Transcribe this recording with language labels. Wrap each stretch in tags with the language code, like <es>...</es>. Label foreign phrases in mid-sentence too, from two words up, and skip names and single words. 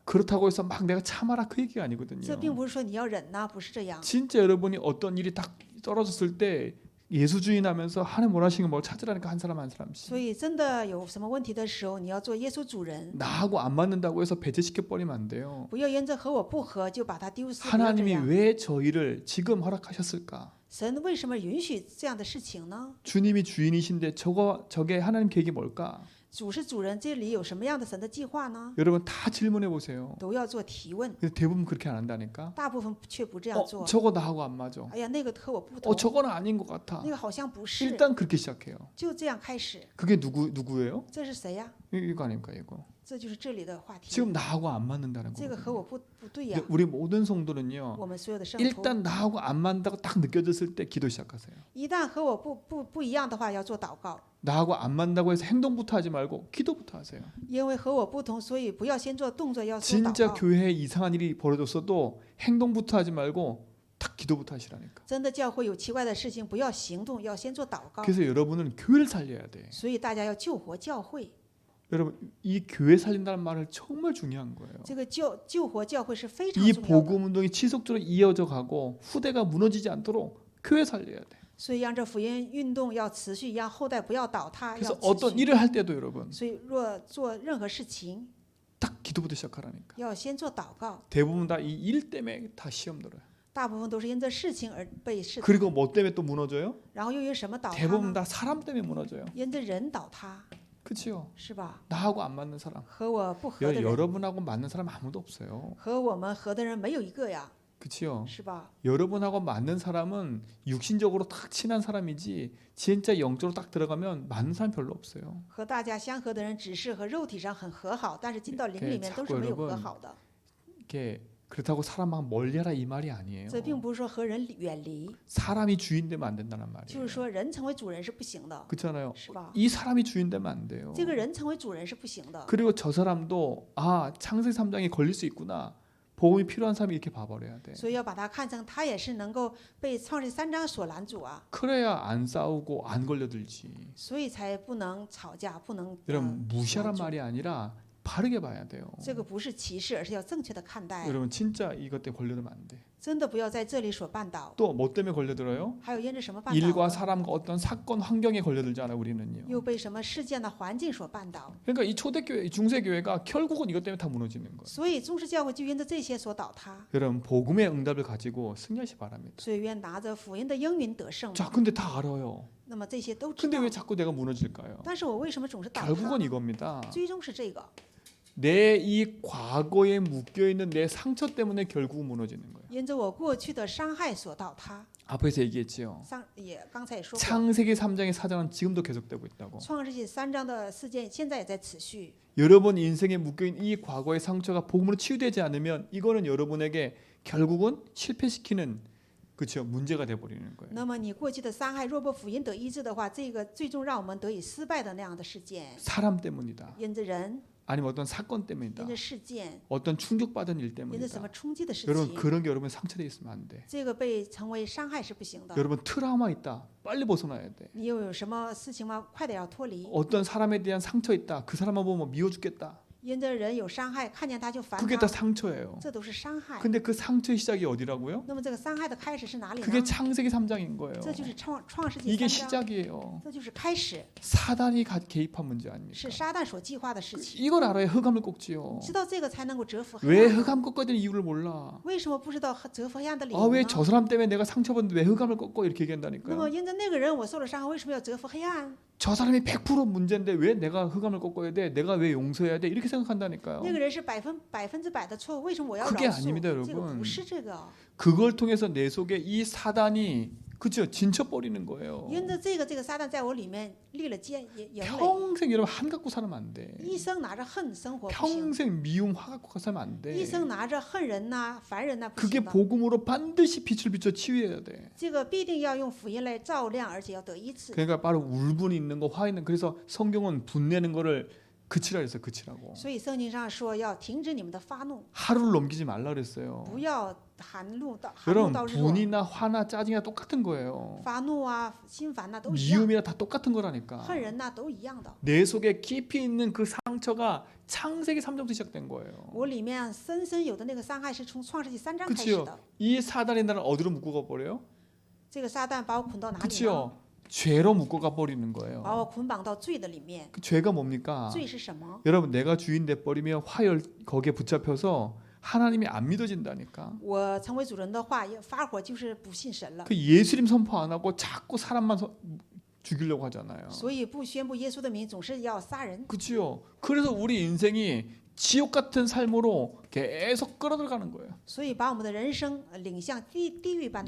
<ko>그렇다고 해서 막 내가 참아라 그 얘기가</ko> <zh>这</zh> <ko>아니거든요.</ko> <zh>并不是说你要忍呐，不是这样。</zh> <ko>진짜 여러분이 어떤 일이 딱 떨어졌을 때 예수주의하면서 하나님 원하시는 걸 찾으라니까 한 사람 한 사람씩.</ko> <zh>所以真的有什么问题的时候，你要做耶稣主人，</zh> <ko>나하고 안 맞는다고 해서 배제시켜 버리면 안 돼요.</ko> <zh>不要因着和我不合就把它丢失。不要这</zh> <ko>하나님이</ko> <zh>样。</zh> <ko>왜 저희를 지금 허락하셨을까?</ko> <zh>神为什么允许这样的事情呢？</zh> <ko>주님이 주인이신데 저게 하나님 계획이 뭘까?</ko> <zh>主是主人，这里有什么样的神的计划呢？</zh> <ko>여러분 다 질문해 보세요.</ko> <zh>都要做提问，</zh> <ko>근데 대부분 그렇게 안 한다니까.</ko> <zh>大部分却不这样做。</zh> <ko>저거 나하고 안 맞아.</ko> <zh>哎呀，那个和我不同，</zh> <ko>저거는 아닌 것 같아.</ko> <zh>那个好像不是，</zh> <ko>일단 그렇게 시작해요.</ko> <zh>就这样开始。</zh> <ko>그게 누구예요?</ko> <zh>这是谁呀？</zh> <ko>이거 아닙니까 이거.</ko> <zh>这就是这里的话题。</zh> <ko>지금 나하고 안 맞는다는</ko> <zh>这个和</zh> <ko>거거든요.</ko> <zh>我不对呀。</zh> <ko>우리 모든 성도는요.</ko> <zh>我们所有的圣徒，</zh> <ko>일단 나하고 안 맞는다고 딱 느껴졌을 때 기도 시작하세요.</ko> <zh>一旦和我不一样的话，要做祷告。</zh> <ko>나하고 안 맞는다고 해서 행동부터 하지 말고 기도부터 하세요.</ko> <zh>因为和我不同，所以不要先做动作，要做</zh> <ko>진짜</ko> <zh>祷告。</zh> <ko>교회에 이상한 일이 벌어졌어도 행동부터 하지 말고 딱 기도부터 하시라니까.</ko> <zh>真的教会有奇怪的事情，不要行动，要先做祷告。</zh> <ko>그래서 여러분은 교회를 살려야 돼.</ko> <zh>所以大家要救活教会。</zh> <ko>여러분 이 교회 살린다는 말을 정말 중요한 거예요.</ko> <zh>这个救活教会是非常</zh> <ko>이</ko> <zh>重要的。</zh> <ko>복음 운동이 지속적으로 이어져 가고 후대가 무너지지 않도록 교회 살려야 돼.</ko> <zh>所以让这福音运动要持续，让后代不要倒塌，</zh> <ko>그래서</ko> <zh>要持</zh> <ko>어떤</ko> <zh>续。</zh> <ko>일을 할 때도 여러분</ko> <zh>所以若做任何事情，</zh> <ko>딱 기도부터 시작하라니까.</ko> <zh>要先做祷告。</zh> <ko>대부분 다 이 일 때문에 다 시험 들어요.</ko> <zh>大部分都是因这事情而被试探，</zh> <ko>그리고 뭐 때문에 또 무너져요?</ko> <zh>然后又因什么倒塌</zh> <ko>대부분</ko> <zh>呢？</zh> <ko>다 사람 때문에 무너져요.</ko> <zh>因这人倒塌，</zh> <ko>그렇죠?</ko> <zh>是吧？</zh> <ko>나하고 안 맞는 사람.</ko> <zh>和我不合的人，</zh> <ko>여러분하고 맞는 사람 아무도 없어요.</ko> <zh>和我们合的人没有一个呀，</zh> <ko>그렇죠?</ko> <zh>是吧？</zh> <ko>여러분하고 맞는 사람은 육신적으로 딱 친한 사람이지 진짜 영적으로 딱 들어가면 맞는 사람 별로 없어요.</ko> <zh>和大家相合的人只是和肉体上很和好，但是进到灵里面都是没有和好的。</zh> <ko>이게 그렇다고 사람 막 멀리하라 이 말이 아니에요.</ko> <zh>这并不是说和人远离，</zh> <ko>사람이 주인 되면 안 된다는</ko> <zh>就</zh> <ko>말이에요.</ko> <zh>是说人成为主人是不行的，</zh> <ko>그렇잖아요.</ko> <zh>是吧？</zh> <ko>이 사람이 주인 되면 안 돼요.</ko> <zh>这个人成为主人是不行的。</zh> <ko>그리고 저 사람도 아 창세기 3장에 걸릴 수 있구나. 복음이 필요한 사람이 이렇게 봐버려야 돼.</ko> <zh>所以要把它看成他也是能够被创世3章所拦阻啊，</zh> <ko>그래야 안 싸우고 안 걸려들지.</ko> <zh>所以才不能吵架，不能</zh> <ko>여러분 무시하란</ko> <zh>拦阻</zh> <ko>말이 아니라 바르게 봐야 돼요.</ko> <zh>这个不是歧视，而是要正确的看待。</zh> <ko>여러분 진짜 이것 때문에 걸려들면 안 돼.</ko> <zh>真的不要在这里所绊倒。</zh> <ko>또 뭐 때문에 걸려들어요?</ko> <zh>还有因着什么绊倒</zh> <ko>일과</ko> <zh>呢？</zh> <ko>사람과 어떤 사건 환경에 걸려들잖아요. 우리는요.</ko> <zh>又被什么事件的环境所绊倒。</zh> <ko>그러니까 이 초대교회, 이 중세교회가 결국은 이것 때문에 다 무너지는 거예요.</ko> <zh>所以中世教会就因着这些所倒塌。</zh> <ko>여러분 복음의 응답을 가지고 승리하시 바랍니다.</ko> <zh>所以愿拿着福音的应允得胜。</zh> <ko>자, 근데 다 알아요.</ko> <zh>那么这些都知</zh> <ko>근데</ko> <zh>道</zh> <ko>왜 ， 자꾸 내가 무너질까요?</ko> <zh>但是我为什么总是倒塌</zh> <ko>결국은</ko> <zh>呢？</zh> <ko>이겁니다.</ko> <zh>最终是这个，</zh> <ko>내 이 과거에 묶여 있는 내 상처 때문에 결국 무너지는 거예요.</ko> <zh>因着我过去的伤害所倒塌。</zh> <ko>앞에서 얘기했지요.</ko> <zh>也刚才也说过，</zh> <ko>창세기 3장의 사장은 지금도 계속되고 있다고.</ko> <zh>创世纪3章的事件现在也在持续。</zh> <ko>여러분 인생에 묶여 있는 이 과거의 상처가 복음으로 치유되지 않으면 이거는 여러분에게 결국은 실패시키는 그렇죠 문제가 돼 버리는 거예요.</ko> <zh>那么你过去的伤害，若不福音得医治的话，这个最终让我们得以失败的那样的事件，</zh> <ko>사람 때문이다.</ko> <zh>因着人，</zh> <ko>아니면 어떤 사건 때문이다.</ko> <zh>因着事件，</zh> <ko>어떤 충격받은 일</ko> <zh>因着</zh> <ko>때문이다.</ko> <zh>什么冲击的事</zh> <ko>여러분</ko> <zh>情，</zh> <ko>그런 게 여러분 상처돼 있으면 안 돼.</ko> <zh>这个被成为伤害是不行的。</zh> <ko>여러분 트라우마 있다. 빨리 벗어나야 돼.</ko> <zh>你又有什么事情吗？快点要脱离。</zh> <ko>어떤 사람에 대한 상처 있다. 그 사람만 보면 미워 죽겠다.</ko> <zh>因着人有伤害，看见他就烦</zh> <ko>그게</ko> <zh>他</zh> <ko>다 ， 상처예요.</ko> <zh>这都是伤害。</zh> <ko>근데 그 상처의 시작이 어디라고요?</ko> <zh>那么这个伤害的开始是哪里</zh> <ko>그게</ko> <zh>呢？</zh> <ko>창세기 3장인 거예요.</ko> <zh>这就是创世纪</zh> <ko>이게</ko> <zh>3章，</zh> <ko>시작이에요.</ko> <zh>这就是开始，</zh> <ko>사단이 개입한 문제</ko> <zh>是</zh> <ko>아닙니까?</ko> <zh>撒旦所计划的事情。</zh> <ko>이걸 알아야 흑암을 꺾지요.</ko> <zh>知道这个才能够折服黑</zh> <ko>왜</ko> <zh>暗。</zh> <ko>흑암 꺾어야 되는 이유를 몰라.</ko> <zh>为什么不知道折服黑暗的理</zh> <ko>아</ko> <zh>由</zh> <ko>왜</ko> <zh>呢？</zh> <ko>저 사람 때문에 내가 상처받는데 왜 흑암을 꺾어 이렇게</ko> <zh>那</zh> <ko>얘기한다니까요.</ko> <zh>么因着那个人我受了伤害，为什么要折服黑暗？</zh> <ko>저 사람이 100% 문제인데 왜 내가 흑암을 꺾어야 돼? 내가 왜 용서해야 돼? 이렇게 생각한다니까요.</ko> <zh>那个人是100%的错误，为什么我要</zh> <ko>그게</ko> <zh>饶</zh> <ko>아닙니다</ko> <zh>恕？这个</zh> <ko>여러분</ko> <zh>不是这个，</zh> <ko>그걸 통해서 내 속에 이 사단이 그죠 진쳐버리는 거예요.</ko> <zh>因着这个撒旦在我里面立了营垒，</zh> <ko>평생 여러분 한 갖고 살면 안 돼.</ko> <zh>一生拿着恨生活不行，</zh> <ko>평생 미움 화 갖고 살면 안</ko> <zh>一</zh> <ko>돼.</ko> <zh>生拿着恨人呐、烦人呐、不</zh> <ko>그게</ko> <zh>行的。</zh> <ko>복음으로 반드시 빛을 비춰 치유해야 돼.</ko> <zh>这个必定要用福音来照亮，而且要得医治。</zh> <ko>그러니까 바로 울분이 있는 거, 화 있는. 그래서 성경은 분내는 거를 그치라 그랬어요. 그치라고.</ko> <zh>所以圣经上说要停止你们的发怒，</zh> <ko>하루를 넘기지 말라 그랬어요.</ko> <zh>不要含怒到</zh> <ko>여러분</ko> <zh>日落。</zh> <ko>분이나 화나 짜증이나 똑같은 거예요.</ko> <zh>发怒啊、心烦呐、都一样，</zh> <ko>미움이나 다 똑같은 거라니까.</ko> <zh>恨人呐、都一样的。</zh> <ko>내 속에 깊이 있는 그 상처가 창세기 3장부터 시작된 거예요.</ko> <zh>我里面深深有的那个伤害是从创世纪3章开始</zh> <ko>그치요?</ko> <zh>的。</zh> <ko>이 사단이 나를 어디로 묶어가 버려요?</ko> <zh>这个撒旦把我捆到哪里呢？</zh> <ko>그치요? 죄로 묶어가 버리는</ko> <zh>把</zh> <ko>거예요.</ko> <zh>我捆绑到罪的里面。</zh> <ko>그 죄가 뭡니까?</ko> <zh>罪是什么？</zh> <ko>여러분 내가 주인 돼 버리면 화열 거기에 붙잡혀서 하나님이 안 믿어진다니까.</ko> <zh>我成为主人的话，发火就是不信神了。</zh> <ko>그 예수님 선포 안 하고 자꾸 사람만 죽이려고 하잖아요.</ko> <zh>所以不宣布耶稣的名，总是要杀人。</zh> <ko>그치요? 그래서 우리 인생이 지옥 같은 삶으로 계속 끌어들어가는 거예요.</ko> <zh>所以把我们的人生领向地狱般的</zh>